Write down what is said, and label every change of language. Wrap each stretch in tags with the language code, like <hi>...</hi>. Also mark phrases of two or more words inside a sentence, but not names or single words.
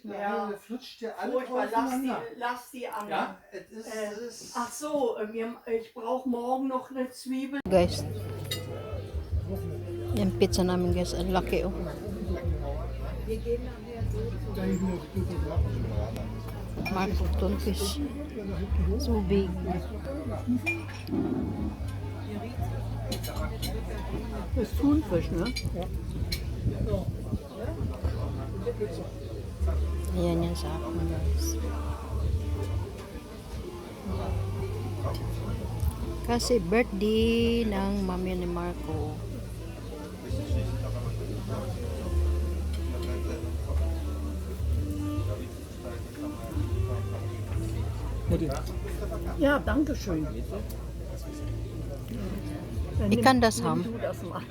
<de>Ja. flutscht ja alles Furchtbar, auseinander. lass die an. Ja, es ist, Ach so, ich brauche morgen noch eine Zwiebel.</de> <tl>Guys, yung pizza namin guys, ang laki oh. Marco Tonfish.</tl> <en>So big.</en> <de>Das ist Thunfisch, ne?</de> <tl>Ayan yan sa akin guys. Kasi birthday ng mami ni Marco.</tl> <de>Ja, danke schön. Ich kann das haben. Du das machst.</de>